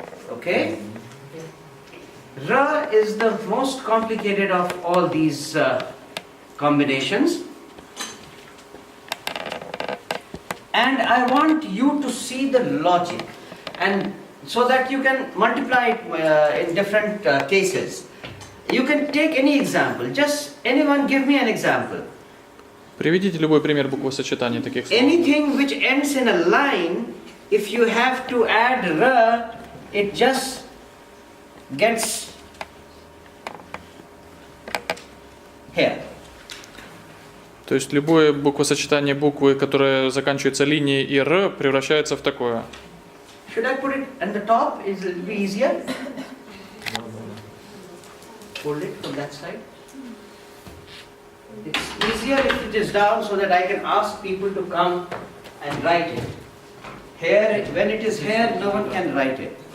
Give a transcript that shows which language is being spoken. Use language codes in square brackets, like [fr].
[en] Okay? R is the most complicated of all these combinations. And I want you to see the logic, and so that you can multiply it in different cases. You can take any example. Just anyone give me an example. [ru] Приведите любой пример буквосочетаний таких слов. [en] Anything which ends in a line, if you have to add ra, it just gets here. [ru] То есть любое буквосочетание буквы, которое заканчивается линией и р, превращается в такое. [en] Should I put it on the top? Is it be easier? Hold it from that side. It's easier if it is down so that I can ask people to come and write it. Here, when it is here, no one can write it.